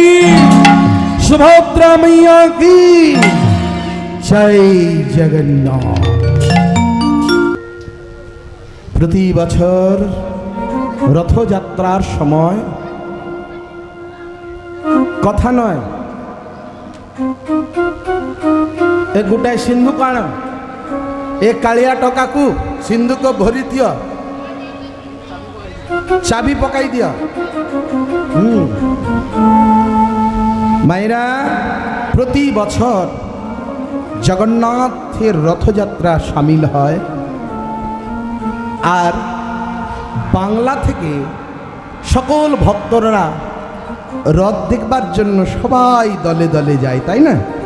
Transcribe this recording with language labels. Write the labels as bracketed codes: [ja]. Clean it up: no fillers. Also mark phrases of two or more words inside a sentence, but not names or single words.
[bn] সুভদ্রা [hi] मैया की [bn] জয় জগন্নাথ। প্রতি বছর রথযাত্রার সময় কথা নয়, [or] ଏ ଗୋଟାଏ ସିନ୍ଧୁକ ଆଣ, ଏ କାଳିଆ ଟକାକୁ ସିନ୍ଧୁକ ଭରି ଦିଅ, ଚାବି ପକାଇ ଦିଅ। [bn] মায়েরা প্রতি বছর জগন্নাথের রথযাত্রা সামিল হয়, আর বাংলা থেকে সকল ভক্তরা রথ দেখবার জন্য সবাই দলে দলে যায়, তাই না?